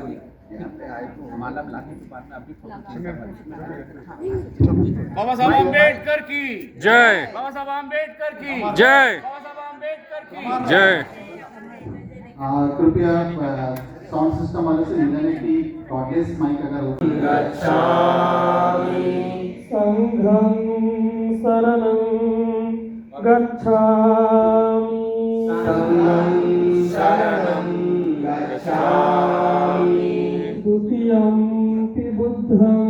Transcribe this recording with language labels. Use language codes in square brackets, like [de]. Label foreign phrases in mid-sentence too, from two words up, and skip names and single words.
[hi] माला लाने के बाद में अभी बाबा साहब अम्बेडकर की जय, बाबा साहब अम्बेडकर की जय, बाबा साहब अम्बेडकर की जय। कृपया [en] sound system [hi] वाले से निवेदन है कि गॉडलेस माइक अगर हो। [pi] संघं शरणं गच्छामि, संघं शरणं गच्छामि, द्वितीयंपि बुद्धं